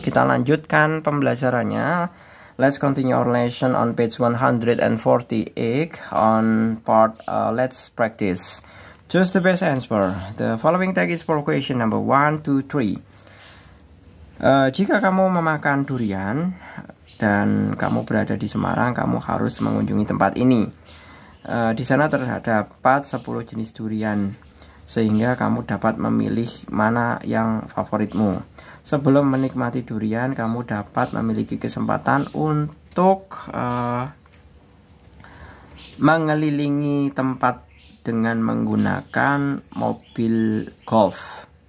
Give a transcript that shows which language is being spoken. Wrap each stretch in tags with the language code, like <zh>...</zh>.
<id>Kita lanjutkan pembelajarannya.</id> <en>Let's continue our lesson on page 148 on part let's practice. Choose the best answer. The following tag is for question number 1, 2, 3.</en> <id>Jika kamu memakan durian dan kamu berada di Semarang, kamu harus mengunjungi tempat ini. Di sana terdapat 10 jenis durian, sehingga kamu dapat memilih mana yang favoritmu. Sebelum menikmati durian, kamu dapat memiliki kesempatan untuk mengelilingi tempat dengan menggunakan mobil golf.</id>